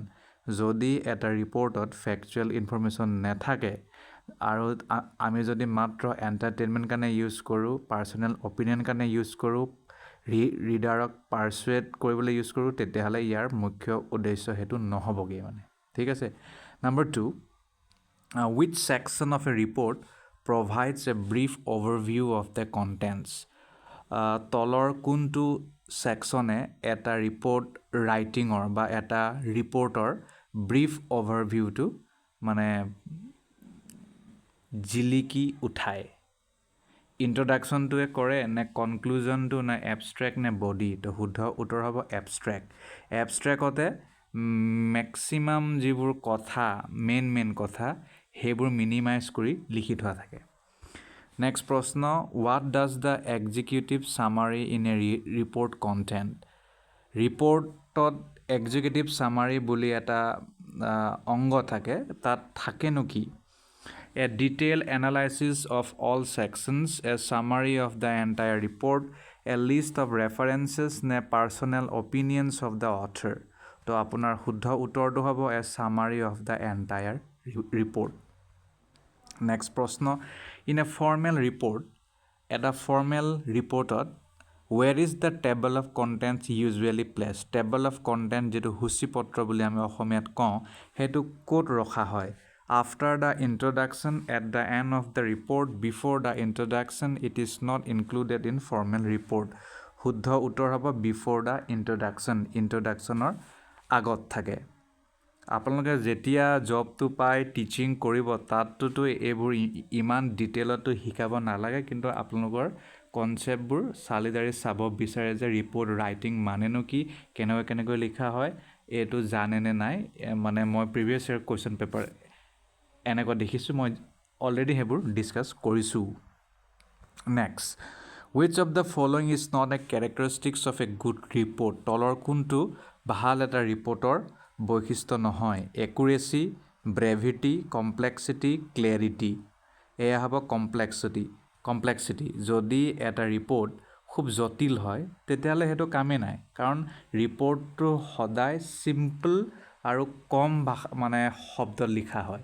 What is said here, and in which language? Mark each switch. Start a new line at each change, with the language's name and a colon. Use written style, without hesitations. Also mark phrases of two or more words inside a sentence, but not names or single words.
Assamese: যদি এটা ৰিপৰ্টত
English: factual information
Assamese: নাথাকে আৰু আমি যদি মাত্ৰ এণ্টাৰটেইনমেণ্ট কাৰণে ইউজ কৰোঁ,
English: personal opinion
Assamese: কাৰণে ইউজ কৰোঁ, ৰিডাৰক পাৰ্চুৱেট কৰিবলৈ ইউজ কৰোঁ, তেতিয়াহ'লে ইয়াৰ মুখ্য উদ্দেশ্য সেইটো নহ'বগৈ মানে। ঠিক আছে। নম্বৰ 2,
English: which section of a report provides a brief overview of the contents?
Assamese: তলৰ কোনটো ছেকশ্যনে এটা
English: report writingৰ
Assamese: বা এটা ৰিপৰ্টৰ
English: brief overviewটো
Assamese: মানে জিলিকি উঠায়? ইণ্ট্ৰডাকশ্যনটোৱে কৰে নে কনক্লুজনটো, নে এবষ্ট্ৰেক্ট, নে বডি? তো শুদ্ধ উত্তৰ হ'ব এবষ্ট্ৰেক্ট। এবষ্ট্ৰেক্টতে মেক্সিমাম যিবোৰ কথা, মেইন কথা, সেইবোৰ মিনিমাইজ কৰি লিখি থোৱা থাকে।
English: নেক্সট প্ৰশ্ন, What does the executive summary in a report content?
Assamese: ৰিপৰ্টত
English: executive summary
Assamese: বুলি এটা অংগ থাকে, তাত থাকেনো কি?
English: A detailed analysis of all sections, a summary of the entire report, a list of references, নে personal opinions of the author?
Assamese: তো আপোনাৰ শুদ্ধ উত্তৰটো হ'ব
English: a summary of the entire report. নেক্সট প্ৰশ্ন, in a formal report, এটা ফৰ্মেল ৰিপৰ্টত where is the table of contents usually placed? table of content
Assamese: যিটো সূচীপত্ৰ বুলি আমি অসমীয়াত কওঁ, সেইটো ক'ত ৰখা হয়?
English: After the introduction, at the end of the report, before the introduction, it is not included in formal report.
Assamese: শুদ্ধ উত্তৰ হ'ব
English: before the introduction.
Assamese: ইণ্ট্ৰডাকশ্যনৰ আগত থাকে। আপোনালোকে যেতিয়া জবটো পাই টিচিং কৰিব, তাতটোতো এইবোৰ ইমান ডিটেইলতো শিকাব নালাগে, কিন্তু আপোনালোকৰ কনচেপ্টবোৰ চালি জাৰি চাব বিচাৰে যে
English: report writing
Assamese: মানেনো কি, কেনেকৈ লিখা হয়, এইটো জানে নে নাই। মানে মই
English: previous year question paper
Assamese: এনেকুৱা দেখিছোঁ, মই অলৰেডি সেইবোৰ ডিছকাছ কৰিছোঁ। নেক্সট,
English: which of the following is not a characteristics of a good report?
Assamese: তলৰ কোনটো ভাল এটা ৰিপৰ্টৰ বৈশিষ্ট্য নহয়?
English: accuracy, brevity, complexity, clarity?
Assamese: এয়া হ'ব কমপ্লেক্সিটি। যদি এটা ৰিপৰ্ট খুব জটিল হয় তেতিয়াহ'লে সেইটো কামেই নাই, কাৰণ ৰিপৰ্টটো সদায় চিম্পল আৰু কম মানে শব্দত লিখা হয়।